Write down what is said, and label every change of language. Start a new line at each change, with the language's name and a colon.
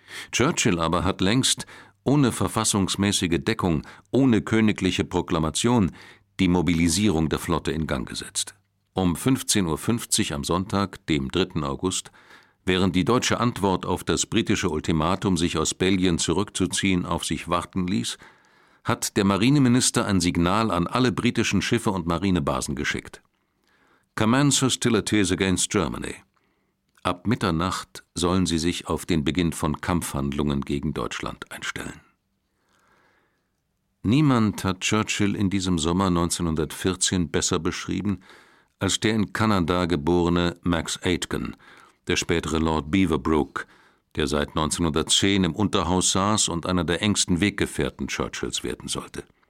German: Churchill aber hat längst ohne verfassungsmäßige Deckung, ohne königliche Proklamation, die Mobilisierung der Flotte in Gang gesetzt. Um 15.50 Uhr am Sonntag, dem 3. August, während die deutsche Antwort auf das britische Ultimatum, sich aus Belgien zurückzuziehen, auf sich warten ließ, hat der Marineminister ein Signal an alle britischen Schiffe und Marinebasen geschickt.
English: Commence hostilities against Germany.
German: Ab Mitternacht sollen sie sich auf den Beginn von Kampfhandlungen gegen Deutschland einstellen. Niemand hat Churchill in diesem Sommer 1914 besser beschrieben als der in Kanada geborene Max Aitken, der spätere Lord Beaverbrook, der seit 1910 im Unterhaus saß und einer der engsten Weggefährten Churchills werden sollte.